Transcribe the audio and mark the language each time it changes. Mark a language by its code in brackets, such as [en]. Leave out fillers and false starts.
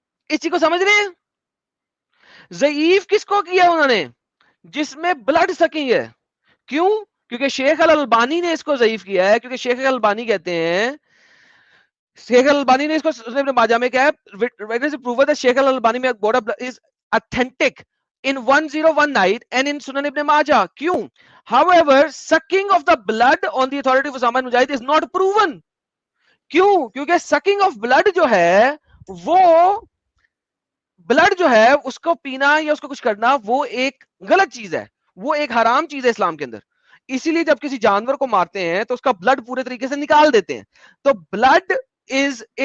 [ur] اس چیز کو سمجھ رہے ہیں؟ ضعیف کس کو کیا انہوں نے؟ جس میں بلڈ سکی ہے. کیوں؟ کیونکہ شیخ الالبانی نے اس کو ضعیف کیا ہے. کیونکہ شیخ الالبانی کہتے ہیں، شیخ الالبانی نے اس کو سنن ابن ماجہ میں کیا ہے، شیخ الالبانی میں [en] is authentic in 101 night and in Sunan Ibn Majah. کیوں؟ However, sucking of the blood on the authority of Usama bin Mujahid is not proven. [ur] کیوں؟ کیونکہ [en] sucking of blood [ur] جو ہے وہ بلڈ جو ہے اس کو پینا یا اس کو کچھ کرنا وہ ایک غلط چیز ہے، وہ ایک حرام چیز ہے اسلام کے اندر. اسی لیے جب کسی جانور کو مارتے ہیں تو اس کا بلڈ پورے طریقے سے نکال دیتے ہیں. تو بلڈ [en] is a